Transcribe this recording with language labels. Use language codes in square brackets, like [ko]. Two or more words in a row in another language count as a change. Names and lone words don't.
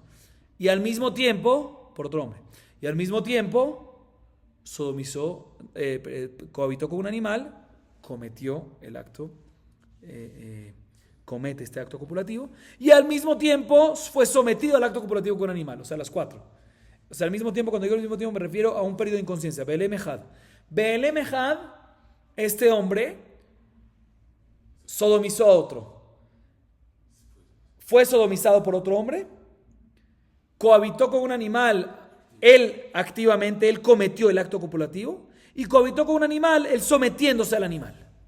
[es] Y al mismo tiempo, por otro hombre, y al mismo tiempo sodomizó, cohabitó con un animal, cometió el acto, comete este acto copulativo, y al mismo tiempo fue sometido al acto copulativo con un animal, o sea, las 4. O sea, al mismo tiempo, cuando digo al mismo tiempo me refiero a un periodo de inconsciencia. [he] בהעלם אחד. בהעלם אחד, [es] este hombre sodomizó a otro. Fue sodomizado por otro hombre, cohabitó con un animal, él activamente, él cometió el acto copulativo, y cohabitó con un animal, él sometiéndose al animal.